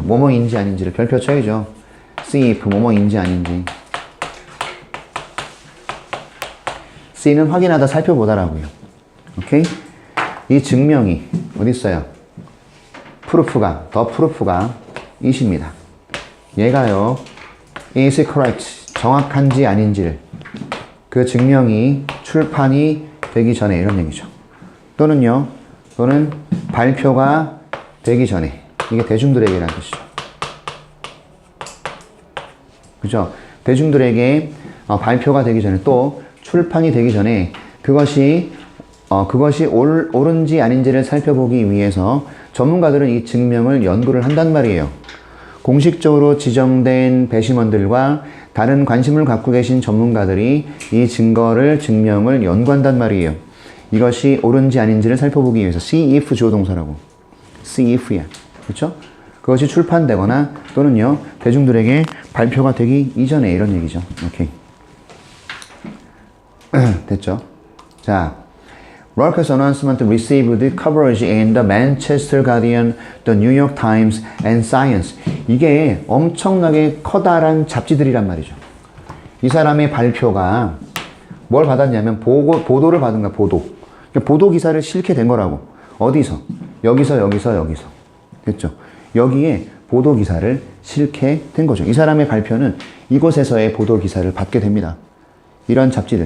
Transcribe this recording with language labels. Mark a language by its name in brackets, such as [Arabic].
[Korean] 뭐뭐인지 아닌지를 별표 쳐야죠. [English] see if [Korean] 뭐뭐인지 아닌지. C는 확인하다, 살펴보다라고요. 오케이? 이 증명이 어디 있어요? 프루프가, 더 프루프가 이십니다. 얘가요, [English] is it correct? [Korean] 정확한지 아닌지를 그 증명이 출판이 되기 전에 이런 얘기죠. 또는 발표가 되기 전에. 이게 대중들에게라는 뜻이죠. 그죠? 대중들에게 발표가 되기 전에 또 출판이 되기 전에 그것이 옳은지 아닌지를 살펴보기 위해서 전문가들은 이 증명을 연구를 한단 말이에요. 공식적으로 지정된 배심원들과 다른 관심을 갖고 계신 전문가들이 이 증명을 연구한단 말이에요. 이것이 옳은지 아닌지를 살펴보기 위해서. [English] see if [Korean] 주어동사라고. [English] see if [Korean] 야. 그렇죠? 그것이 출판되거나 또는요, 대중들에게 발표가 되기 이전에 이런 얘기죠. 오케이. 됐죠? 자, [English] Rorke's announcement received coverage in the Manchester Guardian, the New York Times, and Science. [Korean] 이게 엄청나게 커다란 잡지들이란 말이죠. 이 사람의 발표가 뭘 받았냐면 보도를 받은 거야, 보도. 그러니까 보도 기사를 실게 된 거라고. 어디서? 여기서. 됐죠? 여기에 보도 기사를 실게 된 거죠. 이 사람의 발표는 이곳에서의 보도 기사를 받게 됩니다. 이런 잡지들.